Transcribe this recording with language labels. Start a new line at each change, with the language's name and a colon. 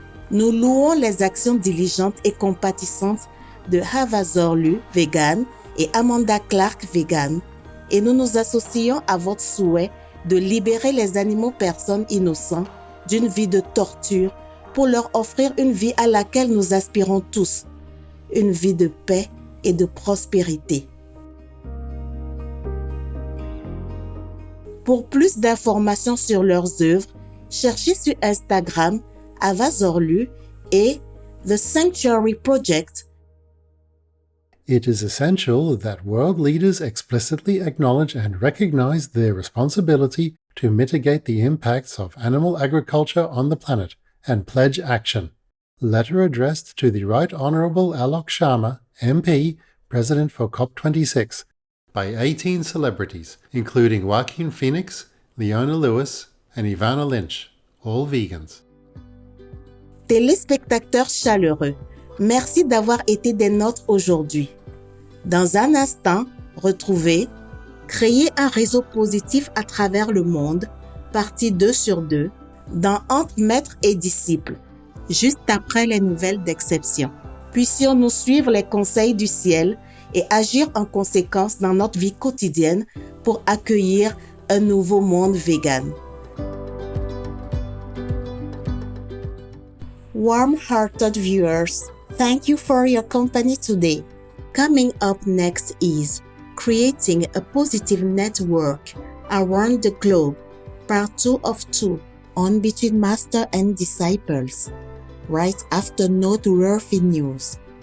French: Nous louons les actions diligentes et compatissantes de Hava Zorlu, vegan, et Amanda Clark, vegan, et nous nous associons à votre souhait de libérer les animaux-personnes innocents d'une vie de torture pour leur offrir une vie à laquelle nous aspirons tous, une vie de paix et de prospérité. Pour plus d'informations sur leurs œuvres, cherchez sur Instagram Hava Zorlu et The Sanctuary Project.
English: It is essential that world leaders explicitly acknowledge and recognize their responsibility to mitigate the impacts of animal agriculture on the planet and pledge action. Letter addressed to the Right Honourable Alok Sharma, MP, President for COP26, by 18 celebrities, including Joaquin Phoenix, Leona Lewis, and Ivana Lynch, all vegans.
French: Téléspectateurs chaleureux, merci d'avoir été des nôtres aujourd'hui. Dans un instant, retrouvez Créer un réseau positif à travers le monde, partie 2 sur 2, dans Entre maître et disciple, juste après les nouvelles d'exception. Puissions-nous suivre les conseils du ciel et agir en conséquence dans notre vie quotidienne pour accueillir un nouveau monde vegan.
English: Warm-hearted viewers, thank you for your company today. Coming up next is Creating a Positive Network Around the Globe, Part 2 of 2, on Between Master and Disciples, right after noteworthy news.